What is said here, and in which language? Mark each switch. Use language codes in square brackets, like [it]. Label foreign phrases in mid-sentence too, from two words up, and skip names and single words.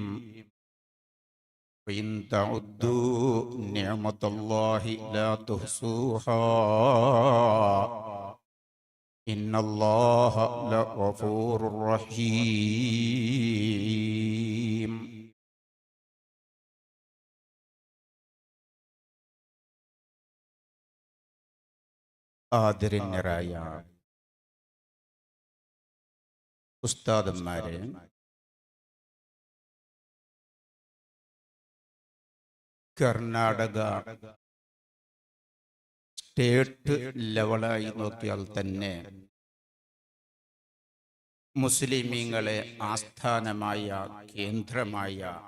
[ar] وإن تعدوا نعمة الله لا تحصوها إن الله لغفور رحيم. [ml] ആദരണ്യരായ ഉസ്താദന്മാരെ, കർണാടക സ്റ്റേറ്റ് ലെവലായി നോക്കിയാൽ തന്നെ മുസ്ലിമീങ്ങളെ ആസ്ഥാനമായ കേന്ദ്രമായ